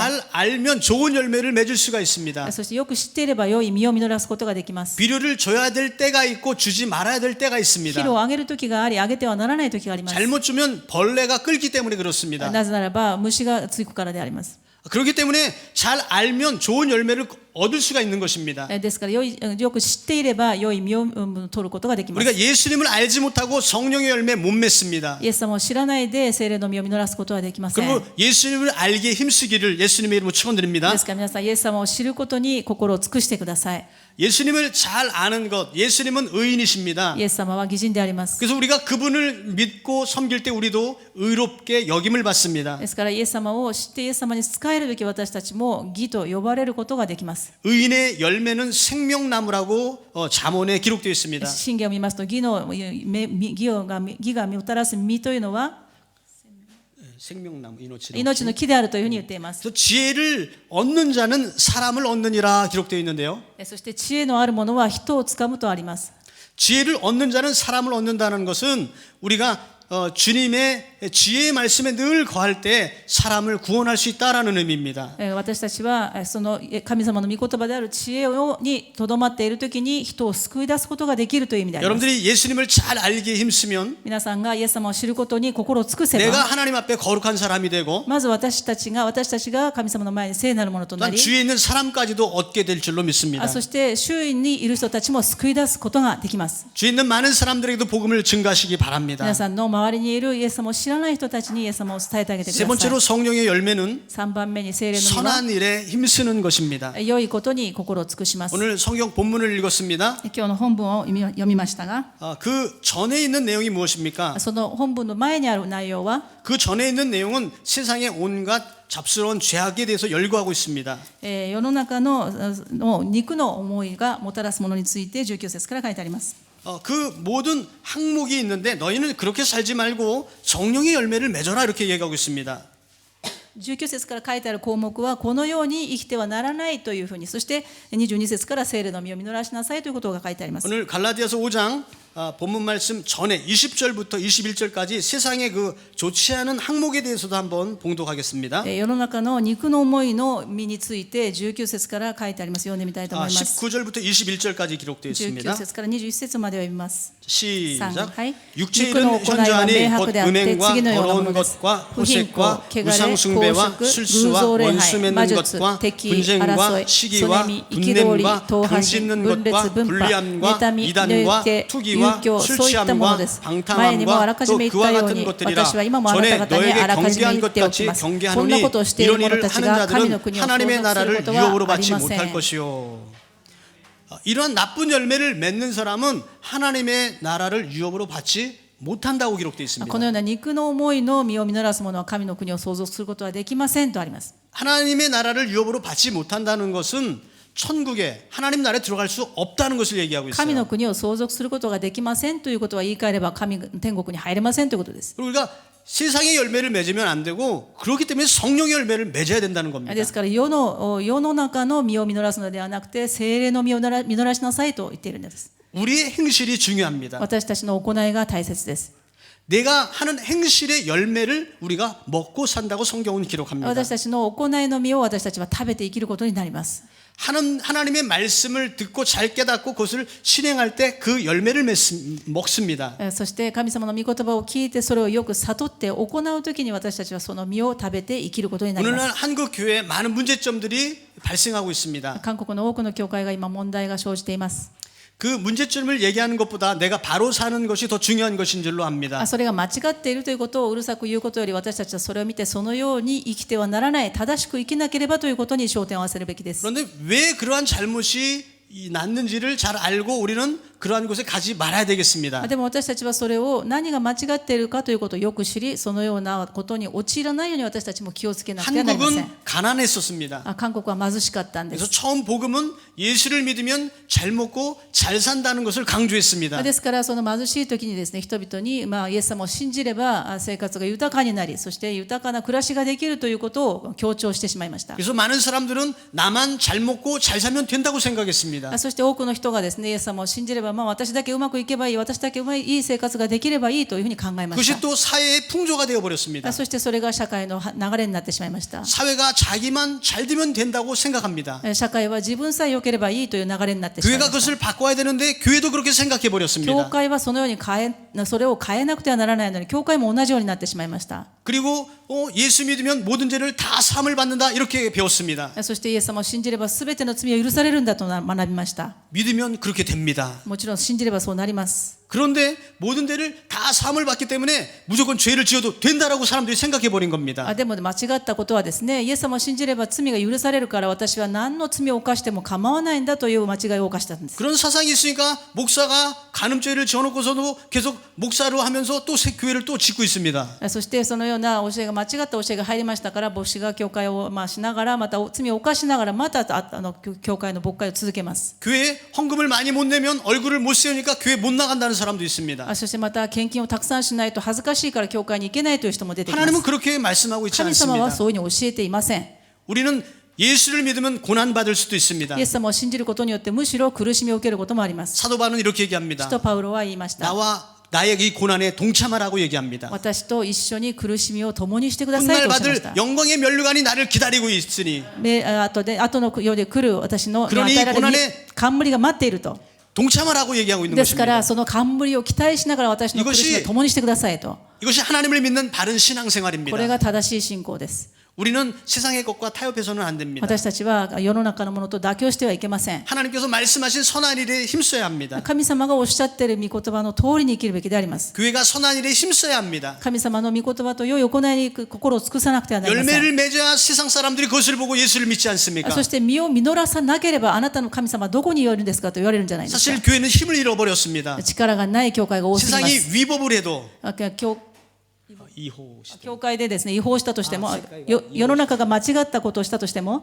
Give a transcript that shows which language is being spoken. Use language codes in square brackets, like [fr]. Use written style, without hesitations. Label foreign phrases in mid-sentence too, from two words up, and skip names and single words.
[ko] 잘 알면 좋은 열매를 맺을 수가 있습니다. [ja] そしてよく知っていれば良い実を実らすことができます。 [ko] 비료를 줘야 될 때가 있고 주지 말아야 될 때가 [ja] 肥 [ko] 있습니다. [ja] 料をあげる時があり、あげてはならない時があります。 [ko] 잘못 주면 벌레가 끓기 때문에 그렇습니다. [ja] なぜならば虫がつくからであります。 [ko] 그렇기 때문에 잘 알면 좋은 열매를 얻을 수가 있는 것입니다. [ja] ですからよく知っていれば良い実を取ることができます。 [ko] 우리가 예수님을 알지 못하고 성령의 열매 못 맺습니다. [ja] イエス様を知らないで聖霊の実を実らすことはできません。 [ko] 그리고 예수님을 알기에 힘쓰기를 예수님의 이름으로 축원드립니다. [ja] ですから皆さんイエス様を知ることに心を尽くしてください。 [ko] 예수님을 잘 아는 것, 예수님은 의인이십니다. [ja] イエス様は義人であります。 [ko] 그래서 우리가 그분을 믿고 섬길 때 우리도 의롭게 여김을 받습니다. [ja] ですからイエス様を知ってイエス様に仕えるべき私たちも義と呼ばれることができます。 [ko] 의인의 열매는 생명나무라고 잠언에 기록되어 있습니다. [ja] 信玄を見ますと義がもたらす実というのは [ko] 생명나무, [ja] 命の木であるというふうに言っています。 [ko] 그래서 지혜를 얻는 자는 사람을 얻느니라 기록되어 있는데요. [ja] そして知恵のある者は人をつかむとあります。 [ko] 지혜를 얻는 자는 사람을 얻는다는 것은 우리가 주님의 지혜의 말씀에 늘 거할 때 사람을 구원할 수 있다라는 의미입니다. [ja] 私たちはその神様の御言葉である知恵にとどまっているときに人を救い出すことができるという意味であります。 [ko] 여러분들이 예수님을 잘 알기에 힘쓰면 [ja] 皆さんがイエス様を知ることに心を尽くせ [ko] 내가 [ja] ば [ko] 하나님 앞에 거룩한 사람이 되고 [ja] まず私たちが神様の前に聖なるものとな [ko] 난 [ja] り [ko] 주위에 있는 사람까지도 얻게 될 줄로 믿습니다. [ja] そして周囲にいる人たちも救い出すことができます。 [ko] 주위에 있는 많은 사람들에게도 복음을 증가하시기 바랍니다. [ja] 皆さんの周りにいるイエス様を知らない人たちにイエス様を伝えてあげてく [ko] 세 [ja] ださい。 [ko] 번째로 성령의 열매는 [ja] 3 番目に聖霊の実は [ko] 선한 일에 힘쓰는 것입니다. [ja] 良いことに心を尽くします。 [ko] 오늘 성경 본문을 읽었습니다. [ja] 今日の本文を読みましたが、 [ko] 그 전에 있는 내용이 무엇입니까? [ja] その本文の前にある内容は [ko] 그 전에 있는 내용은 세상의 온갖 잡스러운 죄악에 대해서 열거하고 있습니다. [ja] 世の中の肉の思いがもたらすものについて19節から書いてあります。 [ko] 그 모든 항목이 있는데 너희는 그렇게 살지 말고 성령의 열매를 맺어라 이렇게 얘기하고 있습니다. [ja] 19 節から書いてある項目はこのように生きてはならないというふうに、そして22節から聖霊の実を実らしなさいということが書いてあります。 [ko] 오늘 갈라디아서 5장 본문 말씀 전에 20절부터 21절까지 세상의 그 좋지 않은 항목에 대해서도 한번 봉독하겠습니다. [ja] 世の中の肉の思いの実について19節から書いてあります。読んでみたいと思います。 [ko] 19절부터 21절까지 기록되어 [ja] 19 [ko] 있습니다. [ja] 節から21節まで読みます。 [ko] 시작. [ja] はい [ko] 육체의 [ja] 肉の [ko] 일은 [ja] 行いは明 [ko] 현저하니 곧 [ja] 白であって [ko] 음행과 [ja] 次のようなも [ko] 더러운 [ja] のです。 [ko] 것과 [ja] 不貧困、 [ko] 호색과 [ja] 汚れ、 [ko] 우상숭배와 [ja] 公職、 [ko] 술수와 [ja] 偶像礼 [ko] 원수 [ja] 拝、 [ko] 맺는 [ja] 魔術、 [ko] 것과 [ja] 敵、 [ko] 분쟁과 [ja] 争い、 [ko] 시기와 [ja] そねみ、憤り、 [ko] 분냄과 [ja] 党派心、 [ko] 당짓는 [ja] 分裂、 [ko] 것과 [ja] 分派、 [ko] 불리함과 [ja] 妬み、 [ko] 이단과 [ja] 抜け、 [ko] 투기와 [ja] 遊興、そういったもの [ko] 술취함과 [ja] です。前にもあら [ko] 방탕함과 [ja] かじ [ko] 또 [ja] め言っ [ko] 그와 [ja] たよう [ko] 같은 [ja] に、 [ko] 것들이라 [ja] 私は今もあなた [ko] 전에 [ja] 方にあ [ko] 너에게 [ja] らかじめ [ko] 경계한 [ja] 言 [ko] 것 [ja] っておき [ko] 같이 [ja] ます。こんな [ko] 경계하노니 [ja] ことをしている [ko] 이런 [ja] 者 [ko] 일을 [ja] たち [ko] 하는 [ja] が神の [ko] 자들은 [ja] 国を相 [ko] 하나님의 [ja] 続する [ko] 나라를 [ja] こと [ko] 유업으로 [ja] はあり [ko] 받지 [ja] ませ [ko] 못할 [ja] ん。 [ko] 것이요. 이러한 나쁜 열매를 맺는 사람은 하나님의 나라를 유업으로 받지 못한다고 기록되어 [ja] こ [ko] 있습니다. [ja] のような肉の思いの実を実らす者は神の国を相続することはできませんとあります。 [ko] 하나님의 나라를 유업으로 받지 못한다는 것은 천국에 하나님 나라에 들어갈 수 없다는 것을 얘기하고 [ja] 神の [ko] 있어요. [ja] 国を相続することができませんということは言い換えれば天国に入れませんということです。 [ko] 그리고 우리가 세상의 열매를 맺으면 안 되고 그렇기 때문에 성령의 열매를 맺어야 된다는 겁니다. [ja] ですから世の中の実を実らすのではなくて聖霊の実を実らしなさいと言っているんです。 [ko] 우리의 행실이 중요합니다. [ja] 私たちの行いが大切です。 [ko] 내가 하는 행실의 열매를 우리가 먹고 산다고 성경은 기록합니다. [ja] 私たちの行いの実を私たちは食べて生きることになります。 [ko] 하나님의 말씀을 듣고 잘 깨닫고 그것을 실행할 때 그 열매를 먹습니다. [ja] そして神様の御言葉を聞いてそれをよく悟って行うときに私たちはその実を食べて生きることになりま [ko] 오늘날 [ja] す。 [ko] 한국 교회에 많은 문제점들이 발생하고 있습니다. [ja] 韓国の多くの教会が今問題が生じています。 [ko] 그 문제점을 얘기하는 것보다 내가 바로 사는 것이 더 중요한 것인 줄로 압니다. [ja] それが間違っているということをうるさく言うことより私たちはそれを見てそのように生きてはならない正しく生きなければということに焦点を合わせるべきです。 [ko] 그런데 왜 그러한 잘못이 났는지를 잘 알고 우리는 그러한 곳에 가지 말아야 되겠습니다. [ja] でも私たちはそれを何が間違っているかということをよく知りそのようなことに陥らないように私たちも気をつけなくてはなりません。 [ko] 한국은 가난했었습니다. [ja] 韓国は貧しかったんで [ko] 그래서 [ja] す。 [ko] 처음 복음은 예수를 믿으면 잘 먹고 잘 산다는 것을 강조했습니다. [ja] ですからその貧しい時にですね人々にイエス様を信じれば生活が豊かになりそして豊かな暮らしができるということを強調してしまいました。 [ko] 그래서 많은 사람들은 나만 잘 먹고 잘 살면 된다고 생각했습니다. [ja] そして多くの人がですねイエス様を信じれば私だけうまくいけばいい私だけいい生活ができればいいというふうに考えまし [ko] 그것이 또 사회의 풍조가 되어버렸습니다. [ja] た。そしてそれが社会の流れになってしまいました。 [ko] 사회가 자기만 잘 되면 된다고 생각합니다. [ja] 社会は自分さえ良ければいいという流れになってしまい [ko] 교회가 [ja] ました。 [ko] 그것을 바꿔야 되는데 교회도 그렇게 생각해 [ja] 教 [ko] 버렸습니다. [ja] 会はそのようにそれを変えなくてはならないのに教会も同じようになってしまいました。 [ko] 그리고 예수 믿으면 모든 죄를 다 사함을 받는다 이렇게 배웠습니다. [ja] そしてイエス様を信じれば全ての罪を許されるんだと学びました。 [ko] 믿으면 그렇게 됩니다. [ja] もちろん信じればそうなります。 [ko] 그런데 모든 죄를 다 사함을 받기 때문에 무조건 죄를 지어도 된다라고 사람들이 생각해 버린 겁니다. [ja] でも間違ったことはですねイエス様を信じれば罪が許されるから私は何の罪を犯しても構わないんだという間違いを犯したんです。 [ko] 그런 사상이 있으니까 목사가 간음죄를 지어놓고서도 계속 목사로 하면서 또 새 교회를 또 짓고 있습니다. [ja] そしてそのような教えが間違った教えが入りましたから牧師が教会をしながらまた罪を犯しながらまた教会の牧会を続けます。 [ko] 교회에 헌금을 많이 못 내면 얼굴을 못 세우니까 교회 못 나간다는 사람도 있습니다. [ja] そしてまた献金をたくさんしないと恥ずかしいから教会に行けないという人も出てきます。 [ko] 하나님은 그렇게 말씀하고 있지 [ja] 神様は [ko] 않습니다. [ja] そういうふうに教えていません。 [ko] 우리는 예수를 믿으면 고난받을 수도 있습니다. [ja] イエス様を信じることによってむしろ苦しみを受けることもあります。 [ko] 사도 바울은 이렇게 얘기합니다. [ja] 使徒パウロは言いました。 [ko] 나와 나의 이 고난에 동참하라고 얘기합니다. [ja] 私と一緒に苦しみを共にしてください [ko] 훗날 [ja] とおっしゃいまし [ko] 받을 [ja] た。 [ko] 영광의 면류관이 나를 기다리고 있으니 [ja] 後の世で来る私の [ko] 그러니 [ja] 与えられる [ko] 고난에 [ja] 冠が待っていると。 [ko] 동참하라고 얘기하고 있는 [ja] ですか [ko] 것입니다. [ja] らその冠を期待しながら私の苦しみを共にしてくださいと。 [ko] 이것이 하나님을 믿는 바른 [ja] これ [ko] 신앙생활입니다. [ja] が正しい信仰です。 [ko] 우리는 세상의 것과 타협해서는 안 됩니다. [ja] 私たちは世の中のものと妥協してはいけません。 [ko] 하나님께서 말씀하신 선한 일에 힘써야 합니다. [ja] 神様がおっしゃっている御言葉の通りに生きるべきであります。 [ko] 교회가 선한 일에 힘써야 합니다. [ja] 神神様の御言葉と良い行いに心を尽くさなくてはなりません。 [ko] 열매를 맺어야 세상 사람들이 그것을 보고 예수를 믿지 않습니까? [ja] そして実を実らさなければあなたの神様はどこにいるんですかと言われるんじゃないですか。 [ko] 사실 교회는 힘을 잃어버렸습니다. [ja] 力がない教会が多すぎま [ko] 세상이 [ja] す。 [ko] 위법을 해도 [ja] 教会でですね違法したとしても世の中が間違ったことをしたとしても